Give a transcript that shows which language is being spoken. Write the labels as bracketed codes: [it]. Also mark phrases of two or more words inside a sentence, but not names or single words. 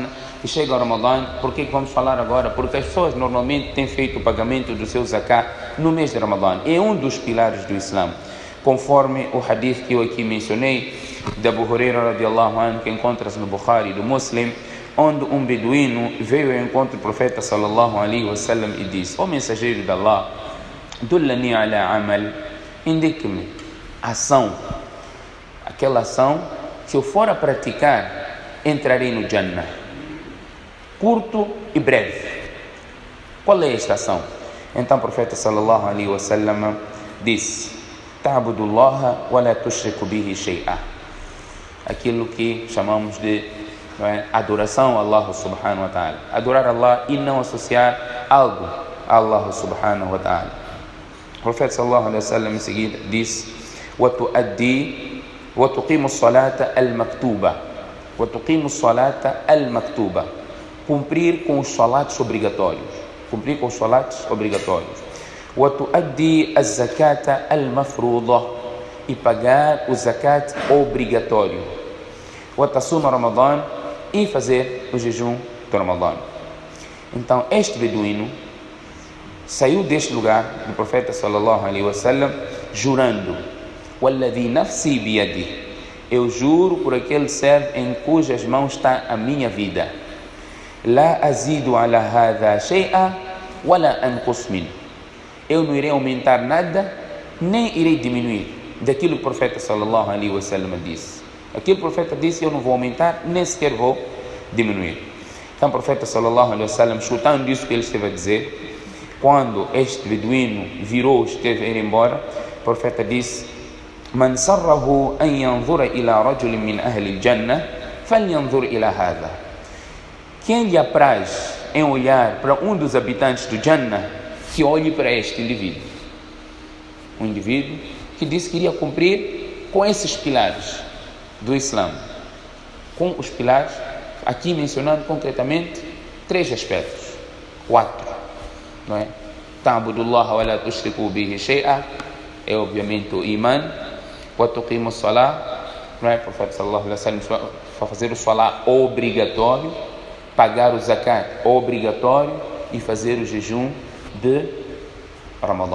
[pt] E chega o Ramadã, por que vamos falar agora? Porque as pessoas normalmente têm feito o pagamento do seu zakat no mês de Ramadã. É um dos pilares do Islã, conforme o hadith que eu aqui mencionei de Abu Hurairah [ar] رضي الله عنه, [pt] que encontra-se no Bukhari do Muslim, onde um beduíno veio ao encontro do profeta [ar] صلى الله عليه وسلم [pt] e disse: ó mensageiro de Allah, [ar] دلني على عمل, [pt] indique-me ação, aquela ação, se eu for a praticar, entrarei no Jannah. Curto e breve. Qual é esta ação? Então o profeta [ar] صلى الله عليه وسلم [pt] disse: [ar] تعبد الله ولا تشرك به شيئا. [pt] Aquilo que chamamos de adoração a Allah [ar] سبحانه وتعالى. [pt] Adorar Allah e não associar algo a Allah [ar] سبحانه وتعالى. [pt] O profeta [ar] صلى الله عليه وسلم [pt] em seguida disse: [ar] وتقيم الصلاة المكتوبة. وتقيم الصلاة المكتوبة. [pt] Cumprir com os salatos obrigatórios. Cumprir com os salatos obrigatórios. [ar] وتؤدي الزكاة المفروضة. [pt] E pagar o zakat obrigatório. [ar] وتصوم رمضان. [pt] E fazer o jejum do Ramadã. Então este beduíno saiu deste lugar do profeta [ar] صلى الله عليه وسلم [pt] jurando: [ar] والذي نفسي بيده, [pt] eu juro por aquele ser em cujas mãos está a minha vida, [ar] لا أزيد على هذا شيئا ولا أنقص منه, [pt] eu não irei aumentar nada nem irei diminuir daquilo que o profeta [ar] صلى الله عليه وسلم [pt] disse. Aquilo que o profeta disse, eu não vou aumentar, nem sequer vou diminuir. Então o profeta [ar] صلى الله عليه وسلم, [pt] escutando isso que ele esteve a dizer, quando este beduíno virou, esteve a ir embora, o profeta disse: [ar] من سره أن ينظر إلى رجل من أهل الجنة فلينظر إلى هذا. [pt] Quem lhe apraz em olhar para um dos habitantes do Jannah, que olhe para este indivíduo. Um indivíduo que disse que iria cumprir com esses pilares do Islã, com os pilares, aqui mencionando concretamente 3 aspectos, 4, não é? [ar] تعبد الله ولا تشرك به شيئا, [pt] é obviamente o iman, [ar] وتقيم الصلاة, [pt] não é? O profeta [ar] صلى الله عليه وسلم [pt] para fazer o salah obrigatório, pagar o zakat obrigatório e fazer o jejum de Ramadã.